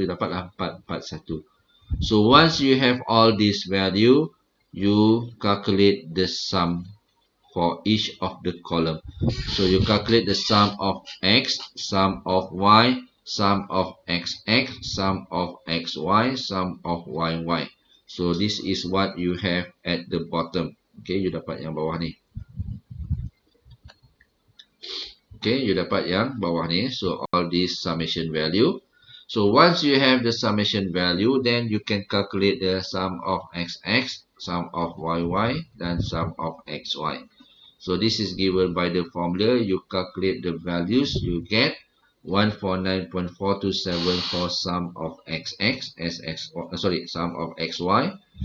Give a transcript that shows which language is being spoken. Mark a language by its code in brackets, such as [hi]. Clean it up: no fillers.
[en] So, you dapatlah 441. So, once you have all this value, you calculate the sum for each of the column. So, you calculate the sum of X, sum of Y, sum of XX, sum of XY, sum of YY. So, this is what you have at the bottom. [ms] Okay, you dapat yang bawah ni. Okay, you dapat yang bawah ni. [en] So, all these summation value. So, once you have the summation value, then you can calculate the sum of XX, sum of YY, dan sum of XY. So, this is given by the formula. You calculate the values, you get 149.4274 for sum of XX, sum of XY.